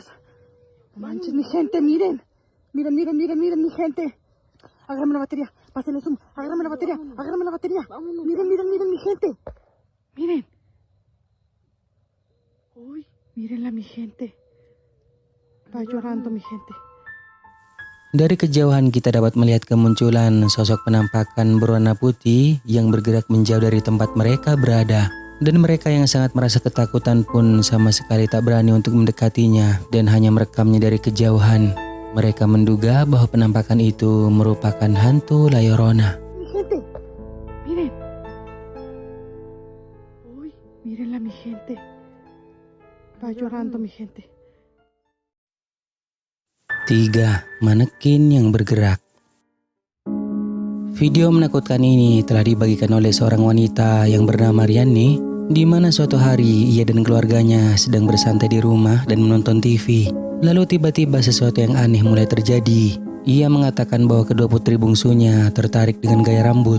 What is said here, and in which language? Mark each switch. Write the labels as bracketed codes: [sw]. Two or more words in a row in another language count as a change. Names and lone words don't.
[es] No manches, mi gente, miren. Miren, miren, miren, miren, mi gente. Agárrame la batería, pásenle zoom. Agárrame la batería, agárrame la batería. Miren, miren, miren, mi gente. Miren. Uy, mírenla, mi gente. Va llorando, mi gente. [id] Dari kejauhan kita dapat melihat kemunculan sosok penampakan berwarna putih yang bergerak menjauh dari tempat mereka berada. Dan mereka yang sangat merasa ketakutan pun sama sekali tak berani untuk mendekatinya dan hanya merekamnya dari kejauhan. Mereka menduga bahwa penampakan itu merupakan hantu La Llorona. [es] Mi gente, miren. Uy, mírenla, mi gente. Va llorando, mi gente. [id] 3. Manekin yang bergerak. Video menakutkan ini telah dibagikan oleh seorang wanita yang bernama Riani, di mana suatu hari ia dan keluarganya sedang bersantai di rumah dan menonton TV. Lalu tiba-tiba sesuatu yang aneh mulai terjadi. Ia mengatakan bahwa kedua putri bungsunya tertarik dengan gaya rambut.